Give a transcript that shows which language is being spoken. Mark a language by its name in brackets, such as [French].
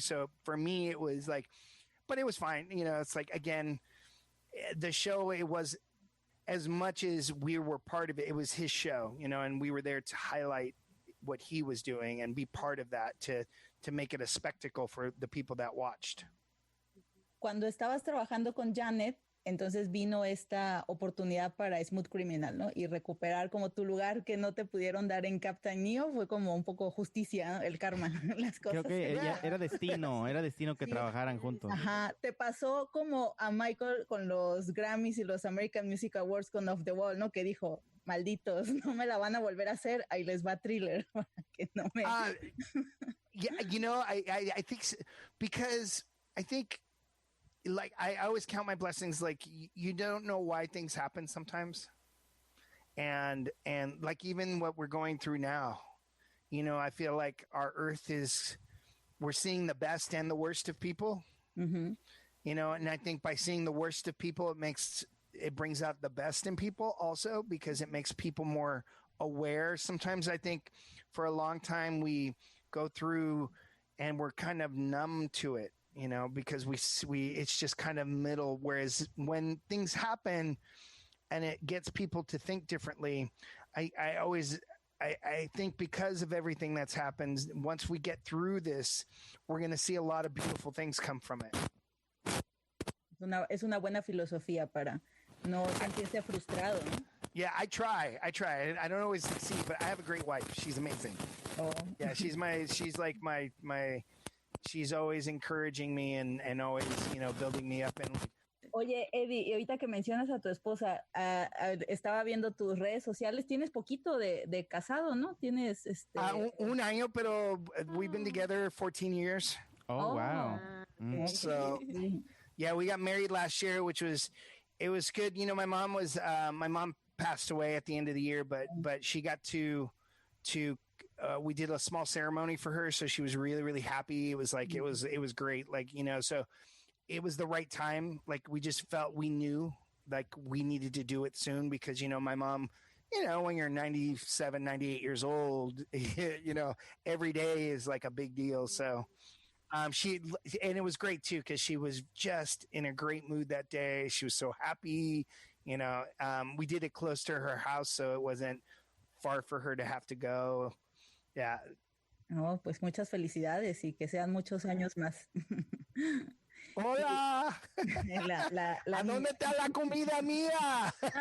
[English] So for me, it was like, but it was fine. You know, it's like, again, the show, it was, as much as we were part of it, it was his show, you know, and we were there to highlight what he was doing and be part of that, to make it a spectacle for the people that watched. [Spanish] Cuando estabas trabajando con Janet, entonces vino esta oportunidad para Smooth Criminal, ¿no? Y recuperar como tu lugar que no te pudieron dar en Captain Neo fue como un poco justicia, ¿no? El karma, las cosas. Creo que era destino que trabajaran juntos. Ajá, te pasó como a Michael con los Grammys y los American Music Awards con Off the Wall, ¿no? Que dijo, malditos, no me la van a volver a hacer, ahí les va Thriller, para que no me... [English] Yeah, you know, I think, because I think like I always count my blessings. Like you don't know why things happen sometimes, and like even what we're going through now, you know, I feel like our Earth we're seeing the best and the worst of people. Mm-hmm. You know, and I think by seeing the worst of people, it brings out the best in people also, because it makes people more aware. Sometimes I think for a long time we go through and we're kind of numb to it, you know, because it's just kind of middle. Whereas when things happen and it gets people to think differently, I think because of everything that's happened, once we get through this, we're going to see a lot of beautiful things come from it. [Spanish] Es una buena filosofía para no sentirse frustrado, ¿no? [English] Yeah, I try. I don't always succeed, but I have a great wife. She's amazing. Oh. Yeah, she's like my she's always encouraging me and always, you know, building me up. And [Spanish] Oye, Eddie, y ahorita que mencionas a tu esposa, estaba viendo tus redes sociales, tienes poquito de casado, ¿no? Tienes un año, pero [English] we've been together 14 years. Oh, wow. So, yeah, we got married last year, it was good. You know, my mom passed away at the end of the year, but she got to we did a small ceremony for her, so she was really, really happy. It was like it was great, like, you know, so it was the right time. Like we just felt, we knew like we needed to do it soon, because, you know, my mom, you know, when you're 97, 98 years old, you know, every day is like a big deal. So and it was great too, because she was just in a great mood that day. She was so happy, you know. We did it close to her house, so it wasn't far for her to have to go. Yeah. [Spanish] Oh, pues muchas felicidades y que sean muchos años más. Hola. ¿A dónde está la comida mía?